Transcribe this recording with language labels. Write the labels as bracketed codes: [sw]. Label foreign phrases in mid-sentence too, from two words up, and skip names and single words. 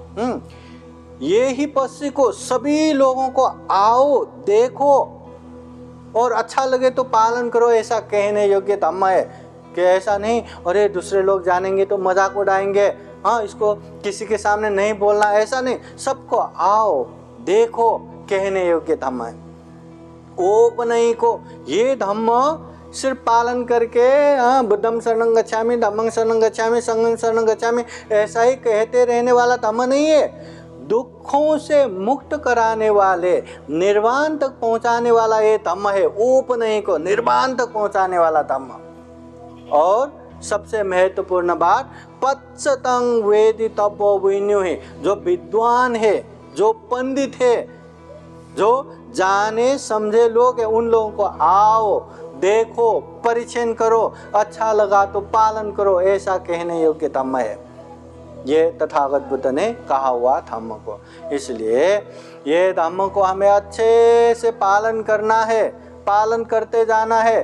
[hi] ये ही पश्य को सभी लोगों को आओ देखो और अच्छा लगे तो पालन करो, ऐसा कहने योग्य धम्म है। कि ऐसा नहीं, अरे दूसरे लोग जानेंगे तो मजाक उड़ाएंगे, हाँ इसको किसी के सामने नहीं बोलना, ऐसा नहीं, सबको आओ देखो कहने योग्य धम्म है। ओपनई को, ये धम्म सिर्फ पालन करके [pi] बुद्धम शरणं गच्छामि, धम्मं शरणं गच्छामि, संघं शरणं गच्छामि [hi] ऐसा ही कहते रहने वाला धम्म नहीं है। दुखों से मुक्त कराने वाले, निर्वाण तक पहुंचाने वाला ये धम्म है। ओपनई को, निर्वाण तक पहुंचाने वाला धम्म। और सबसे महत्वपूर्ण बात, [pi] पच्चतं वेदितव्यो विन्युहि, [hi] जो विद्वान है, जो पंडित है, जो जाने समझे लोग हैं, उन लोगों को आओ देखो, परिचय करो, अच्छा लगा तो पालन करो, ऐसा कहने योग्य धम्म है। ये तथागत बुद्ध ने कहा हुआ धम्म को, इसलिए ये धम्म को हमें अच्छे से पालन करना है, पालन करते जाना है।